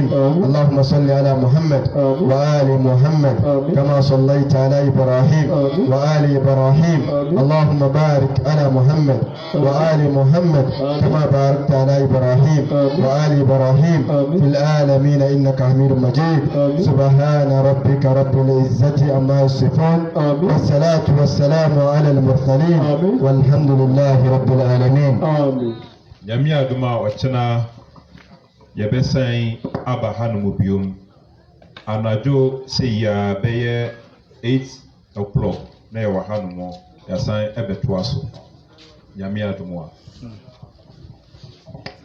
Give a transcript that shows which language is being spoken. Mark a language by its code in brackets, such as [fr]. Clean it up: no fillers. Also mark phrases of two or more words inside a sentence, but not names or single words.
[ar] اللهم صل على محمد وآل محمد كما صليت على إبراهيم وآل إبراهيم اللهم بارك على محمد وآل محمد كما باركت على إبراهيم وآل إبراهيم في العالمين إنك حميد مجيد سبحان ربك رب العزة عما يصفون والصلاة والسلام على المرسلين والحمد لله رب العالمين [ak] Nyamia duma wachana yɛbɛsan aba hanom biom anadwo sei ya bɛyɛ 8 o'clock na yɛwɔ hanom yɛsan ɛbɛtoa so Nyamia duma